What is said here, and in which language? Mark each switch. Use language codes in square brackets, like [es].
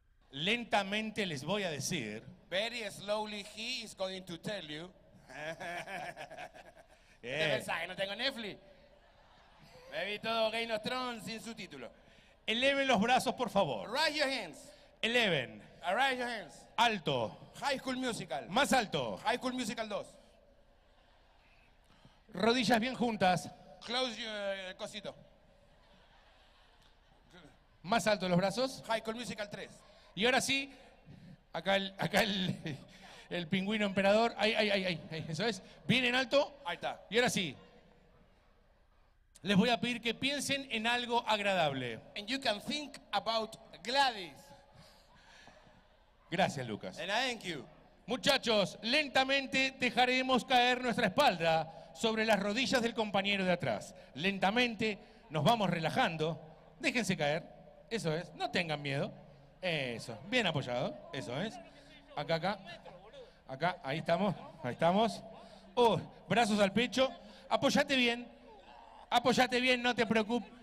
[es] Lentamente les voy a decir. [en] Very slowly he is going to tell you. [es] ¿Qué pensás? ¿Que no tengo Netflix? Me vi todo Game of Thrones sin subtítulo. Eleven los brazos, por favor. [en] Raise your hands. [es] Eleven. [en] Raise your hands. [es] Alto. [en] High School Musical. [es] Más alto. [en] High School Musical 2. [es] Rodillas bien juntas. [en] Close your cosito. [es] Más alto los brazos. [en] High School Musical 3. [es] Y ahora sí, acá el pingüino emperador. Ahí, eso es. Bien en alto. Ahí está. Y ahora sí. Les voy a pedir que piensen en algo agradable. [en] And you can think about Gladys. [es] Gracias, Lucas. [en] And I thank you. [es] Muchachos, lentamente dejaremos caer nuestra espalda sobre las rodillas del compañero de atrás. Lentamente nos vamos relajando. Déjense caer. Eso es. No tengan miedo. Eso. Bien apoyado. Eso es. Acá. Acá. Ahí estamos. Ahí estamos. Brazos al pecho. Apóyate bien. Apóyate bien. No te preocupes.